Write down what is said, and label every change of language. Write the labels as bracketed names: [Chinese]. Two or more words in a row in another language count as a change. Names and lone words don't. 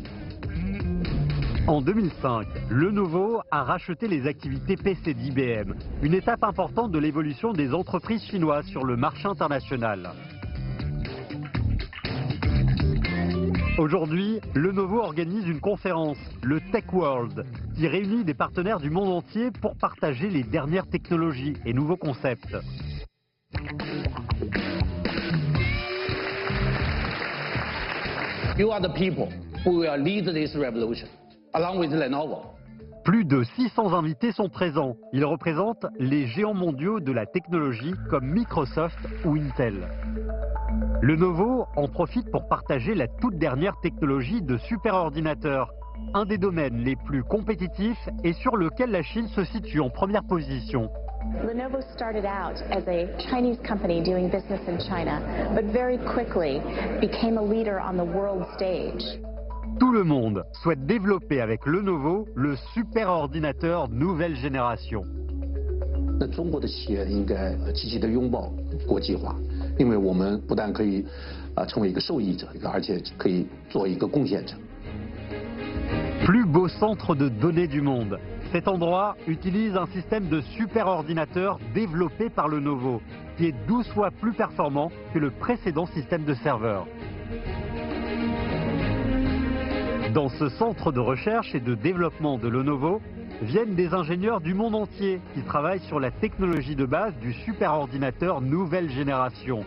[French] En 2005, Lenovo a racheté les activités PC d'IBM, une étape importante de l'évolution des entreprises chinoises sur le marché international. Aujourd'hui, Lenovo organise une conférence, le Tech World, qui réunit des partenaires du monde entier pour partager les dernières technologies et nouveaux concepts. [English] You are the people who will lead this revolution, along with Lenovo. [French] Plus de 600 invités sont présents. Ils représentent les géants mondiaux de la technologie comme Microsoft ou Intel. Lenovo en profite pour partager la toute dernière technologie de superordinateur, un des domaines les plus compétitifs et sur lequel la Chine se situe en première position. [English] Lenovo started out as a Chinese company doing business in China, but very quickly became a leader on the world stage. [French] Tout le monde souhaite développer avec Lenovo le superordinateur nouvelle génération. [Chinese] 那中国的企业应该积极地拥抱国际化，因为我们不但可以成为一个受益者，而且可以做一个贡献者。 [French] Plus beau centre de données du monde. Cet endroit utilise un système de superordinateur développé par Lenovo, qui est 12 fois plus performant que le précédent système de serveur. Dans ce centre de recherche et de développement de Lenovo, viennent des ingénieurs du monde entier qui travaillent sur la technologie de base du superordinateur nouvelle génération.